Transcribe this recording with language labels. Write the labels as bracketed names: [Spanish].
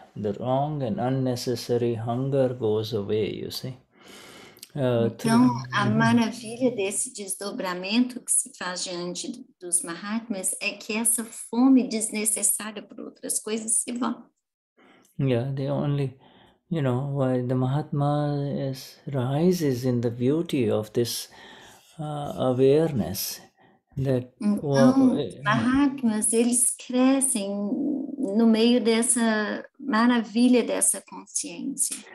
[English] The wrong and unnecessary hunger goes away, you see. [Portuguese] Então, a maravilha desse desdobramento que se faz diante dos Mahatmas é que essa fome desnecessária por outras coisas se vá. [English] Yeah, they only, why the Mahatma rises in the beauty of this awareness. [Portuguese] Então, os Mahatmas, eles crescem no meio dessa maravilha dessa consciência.